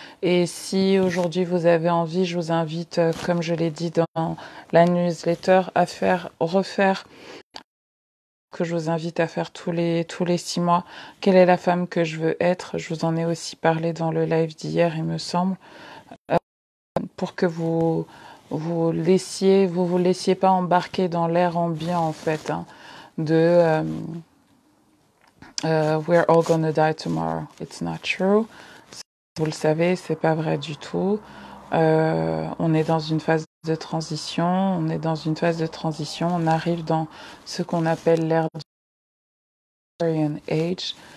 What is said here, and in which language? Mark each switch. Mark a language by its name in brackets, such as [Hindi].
[French] Et si aujourd'hui vous avez envie, je vous invite, comme je l'ai dit dans la newsletter, à refaire que je vous invite à faire tous les 6 mois. Quelle est la femme que je veux être? Je vous en ai aussi parlé dans le live d'hier, il me semble, pour que vous laissiez pas embarquer dans l'air ambiant en fait, hein, de [English] We're all gonna die tomorrow. It's not true. [French] Vous le savez, c'est pas vrai du tout. On est dans une phase de transition. On est dans une phase de transition. On arrive dans ce qu'on appelle l'ère du Aquarian Age.